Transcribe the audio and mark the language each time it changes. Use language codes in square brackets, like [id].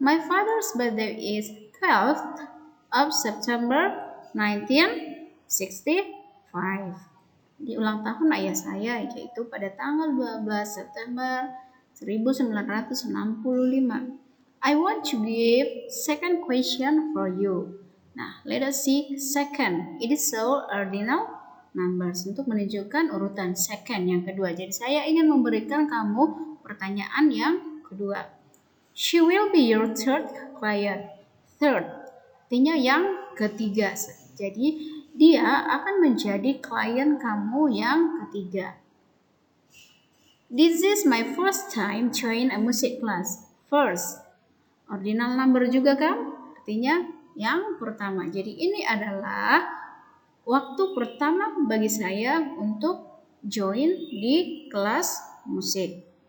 [en] My father's birthday is 12th of September 1965. [id] Di ulang tahun ayah saya yaitu pada tanggal 12 September 1965. [en] I want to give second question for you. Nah, let us see second. It is so ordinal numbers [id] untuk menunjukkan urutan [en] second [id] yang kedua. Jadi saya ingin memberikan kamu pertanyaan yang kedua. [en] She will be your third client. Third, [id] artinya yang ketiga. Jadi dia akan menjadi klien kamu yang ketiga. [en] This is my first time join a music class. First, [id] ordinal number juga kan? Artinya yang pertama. Jadi ini adalah waktu pertama bagi saya untuk join di kelas musik.